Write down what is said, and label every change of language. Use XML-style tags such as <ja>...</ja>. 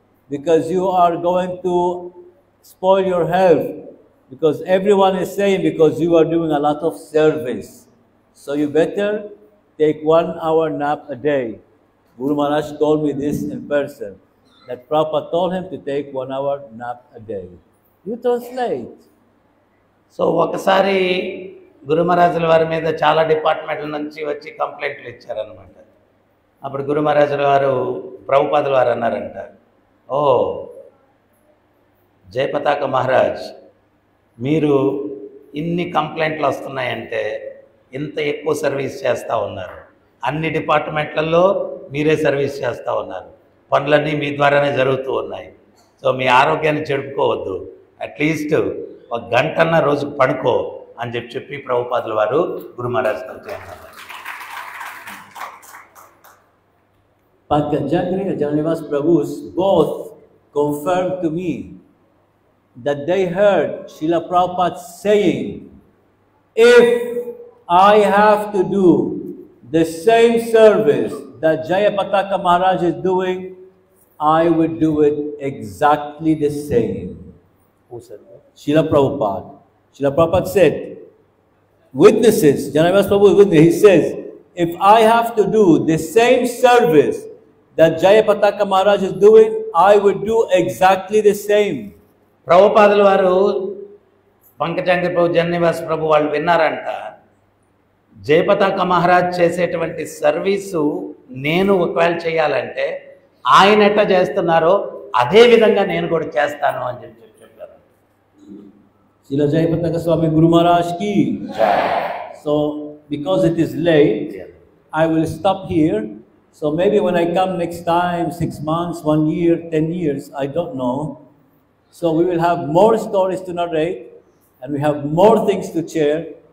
<en>because you are going to spoil your health. Because everyone is saying because you are doing a lot of service. So you better take 1 hour nap a day. Guru Maharaj told me this in person. That Prabhupada told him to take 1 hour nap a day. You translate.</en> <te>So ఒకసారి గురు మహారాజుల వారి మీద చాలా డిపార్ట్మెంట్ల నుంచి వచ్చి కంప్లైంట్లు ఇచ్చారనమాట. అప్పుడు గురు మహారాజుల వారు ప్రభుపాదుల వారు అన్నారంట, ఓ జయపతాక మహారాజ్, మీరు ఇన్ని కంప్లైంట్లు వస్తున్నాయంటే ఇంత ఎక్కువ సర్వీస్ చేస్తూ ఉన్నారు, అన్ని డిపార్ట్మెంట్లలో మీరే సర్వీస్ చేస్తూ ఉన్నారు, పనులన్నీ మీ ద్వారానే జరుగుతూ ఉన్నాయి. సో మీ ఆరోగ్యాన్ని చెడుపుకోవద్దు, అట్లీస్ట్ 1 గంటన్న రోజుకు పడుకో అని చెప్పి ప్రభుపాదుల వారు గురు మహారాజ్తో అన్నారు.</te> <en>Pankajangri and Janivas Prabhus both confirmed to me that they heard Srila Prabhupada saying, if I have to do the same service that Jayapataka Maharaj is doing, I would do it exactly the same. Who said that? Srila Prabhupada. Srila Prabhupada said, witnesses, Janivas Prabhu is witness, he says, if I have to do the same service that Jayapataka Maharaj is doing, I would do exactly the same.</en> <te>ప్రభుపాదుల వారు పంకజంగి ప్రభు, జన్నివాస్ ప్రభు వాళ్ళు విన్నారంట, జయపతాక మహారాజ్ చేసేటువంటి service నేను ఒకవేళ చేయాలంటే ఆయన ఎట్లా చేస్తున్నారో అదే విధంగా నేను కూడా చేస్తాను అని చెప్పారు.</te> <en>Srila Jayapataka Swami Guru Maharaj ki. So, because it is late, I will stop here. So maybe when I come next time, 6 months, 1 year, 10 years, I don't know. So we will have more stories to narrate and we have more things to share.</en>